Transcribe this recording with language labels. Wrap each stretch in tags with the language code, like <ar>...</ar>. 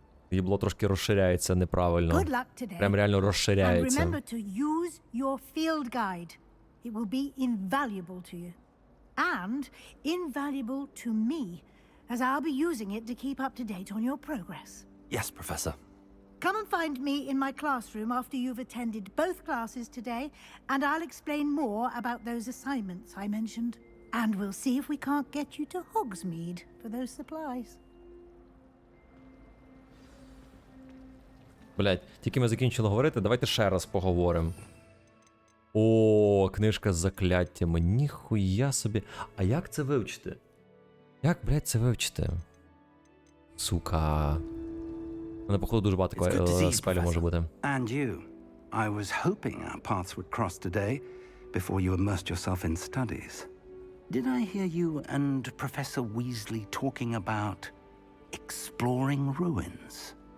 <uk>Їбло трошки розширяється неправильно.</uk> <en>Good luck today.</en> <uk>Прям реально</uk> <en>And</en> <uk>розширяється.</uk> <en>remember to use your field guide. It will be invaluable to you. And invaluable to me, as I'll be using it to keep up to date on your progress. Yes, Professor. Come and find me in my classroom after you've attended both classes today, and I'll explain more about those assignments I mentioned. And we'll see if we can't get you to Hogsmeade for those supplies.</en> <uk>Блять, тільки ми закінчили говорити, давайте ще раз поговоримо. О, книжка з закляттями. Ніхуя собі. А як це вивчити? Як, блять, це вивчити? Сука. У мене, походу, дуже багато спелів може бути.</uk> <en>And you. I was hoping our paths would cross today before you immersed yourself in studies. Did I hear you and Professor Weasley talking about exploring ruins?</en>